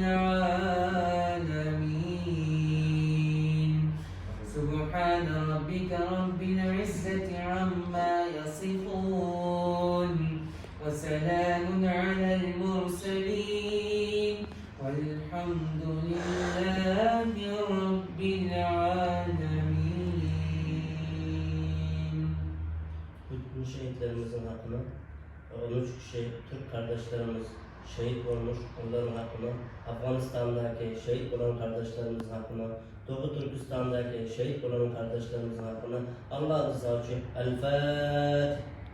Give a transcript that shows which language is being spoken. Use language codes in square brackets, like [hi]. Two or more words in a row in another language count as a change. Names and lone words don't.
[ar] العالمين سبحان ربك رب العزة عما يصفون وسلام على المرسلين والحمد لله رب العالمين. [tr] Bütün şehitlerimizin hakkına, 13 kişi Türk kardeşlerimiz şehit olmuş, onların hakkına, Afganistan'daki şehit olan kardeşlerimizin hakkına, Doğu Türkistan'daki şehit olan kardeşlerimizin hakkına, Allah rızası için El Fatiha.